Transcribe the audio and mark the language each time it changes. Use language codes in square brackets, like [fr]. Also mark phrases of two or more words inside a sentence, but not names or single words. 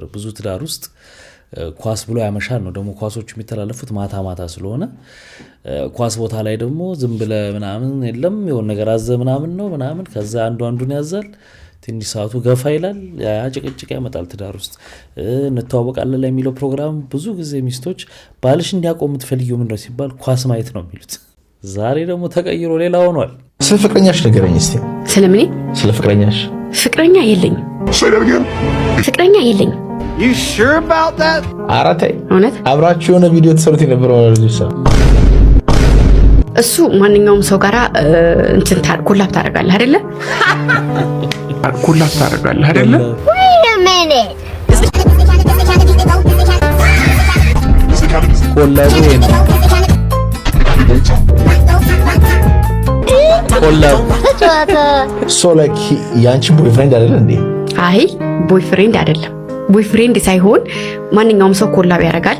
[am] ብዙ ትዳር ውስጥ ኳስ ብሎ ያመሻል ነው። ደግሞ ኳሶቹ የሚተላለፉት ማታ ማታ ስለሆነ ኳስ ቦታ ላይ ደግሞ ዝም ብለ ምናምን የለም የሆነ ነገር አዘ ምናምን ነው ምናምን። ከዛ አንዱን ያዛል፣ ትንሽ ሰዓቱ ገፋ ይላል፣ ያ ጭቅጭቅ ያመጣል ትዳር ውስጥ። እንተዋወቃለን ላይ የሚለው ፕሮግራም ብዙ ጊዜ ሚስቶች ባልሽ እንዲያቆም የምትፈልጊው ምንድነው ሲባል ኳስ ማየት ነው የሚሉት። ዛሬ ደግሞ ተቀይሮ ሌላ ሆኗል። ስለ ፍቅረኛሽ ንገረኝ እስቲ። ስለምን? ስለ ፍቅረኛሽ። ፍቅረኛ የለኝም። ፍቅረኛ የለኝም። [en] You sure about that? [am] አራቴ እውነት አብራችሁ የሆነ ቪዲዮ ተሰርቶ የነበረው ልጅ እሱ ማንኛውም ሰው ጋራ እንትን ኮላፕ ታደርጋለህ አይደለ? ኮላፕ ታደርጋለህ አይደለ? [en] Wait a minute. [am] ኮላቡ [en] so like [am] ያንቺ ቦይፍሬንድ አይደለ እንዴ? አይ ቦይፍሬንድ አይደለም። ቦይፍሬንድ ሳይሆን ማንኛውም ሰው ኮላብ ያደርጋል።